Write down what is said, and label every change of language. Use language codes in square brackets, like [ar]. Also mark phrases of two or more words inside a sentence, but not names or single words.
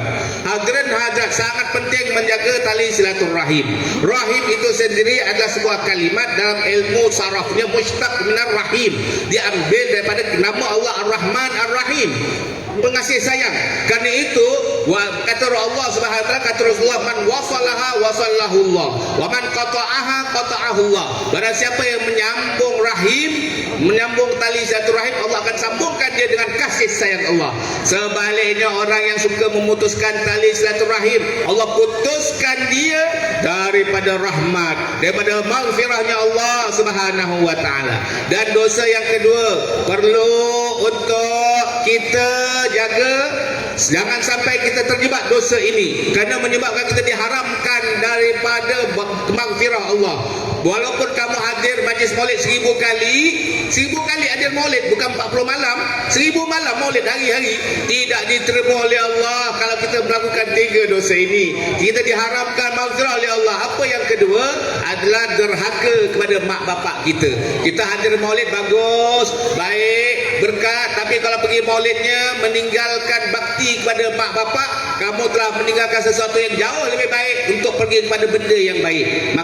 [ms] Hadirin hadirat, sangat penting menjaga tali silaturrahim. Rahim itu sendiri adalah sebuah kalimat dalam ilmu sarafnya [ar] مشتق من الرحيم, [ms] diambil daripada nama Allah Ar-Rahman Ar-Rahim, pengasih sayang. Karena itu kata Allah [ar] سبحانه وتعالى, [ms] kata Rasulullah, [ar] من وصلها وصله الله ومن قطعها قطعه الله. [ms] Barang siapa yang menyambung rahim, menyambung tali silaturahim, Allah akan sambungkan dia dengan kasih sayang Allah. Sebaliknya orang yang suka memutuskan tali silaturahim, Allah putuskan dia daripada rahmat, daripada maghfirahnya Allah [ar] سبحانه وتعالى. [ms] Dan dosa yang kedua perlu untuk kita jaga, jangan sampai kita terjebak dosa ini, kerana menyebabkan kita diharamkan daripada maghfirah Allah. Walaupun kamu hadir majlis maulid 1000 kali hadir maulid, bukan 40 malam, 1000 malam maulid hari-hari, tidak diterima oleh Allah kalau kita melakukan 3 dosa ini. Kita diharamkan maghfirah oleh Allah. Apa yang kedua adalah derhaka kepada mak bapak kita. Kita hadir maulid bagus, baik, berkat, tapi kalau pergi maulidnya meninggalkan bakti kepada mak bapak, kamu telah meninggalkan sesuatu yang jauh lebih baik untuk pergi kepada benda yang baik.